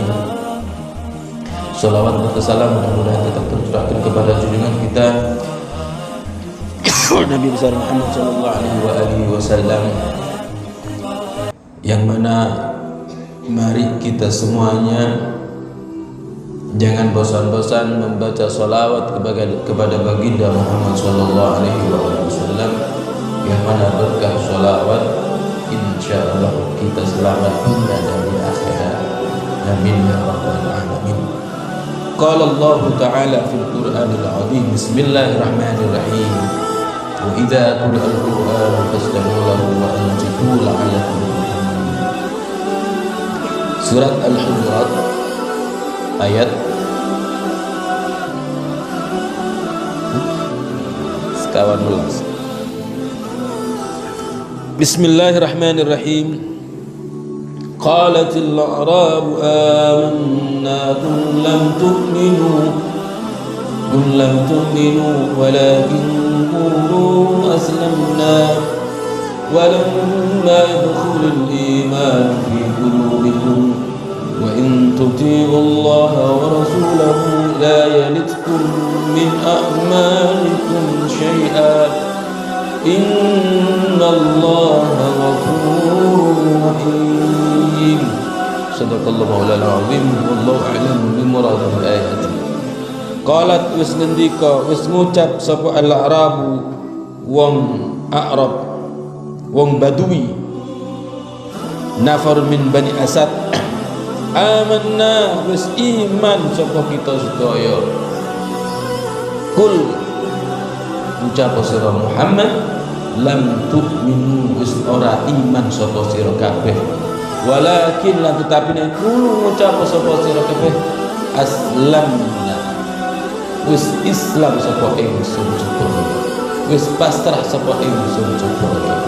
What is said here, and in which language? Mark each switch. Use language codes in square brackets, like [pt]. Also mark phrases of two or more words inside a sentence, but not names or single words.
[id] Salawat dan salam mudah-mudahan tetap tercurahkan kepada junjungan kita Nabi besar Muhammad [ar] صلى الله عليه وسلم, [id] yang mana mari kita semuanya jangan bosan-bosan membaca salawat kepada baginda Muhammad [ar] صلى الله عليه وسلم, [id] yang mana berkah salawat insyaallah kita selamat dunia dan di akhirat. [ar] آمين يا رب العالمين. قال الله تعالى في القرآن العظيم. بسم الله الرحمن الرحيم. وإذا قرئ القرآن فاستمعوا له وأنصتوا لعلكم ترحمون. [jv] Surat Al-Hujurat ayat sekawan belas. [ar] بسم الله الرحمن الرحيم. قالت الأعراب آمنا قل لم تؤمنوا قل لم تؤمنوا ولكن قولوا أسلمنا ولما يدخل الإيمان في قلوبكم وإن تطيعوا الله ورسوله لا يلدكم من أعمالكم شيئا إن الله غفور رحيم. صدق الله مولانا العظيم والله أعلم بمراد الآيات. [jv] Qalat wis ngendika wis ngucap sapa al-arabu wong Arab wong Badui [ar] نفر من بني أسد [jv] amanna wis iman sapa kita sedaya. Kul ucap sira Muhammad [ar] لم تؤمنوا [jv] wis ora iman sapa sira kabeh walakin lan tetapi nek kulo ngucap sapa sira kabeh aslamna wis Islam sapa ingsun jebul wis pasrah sapa ingsun jebul.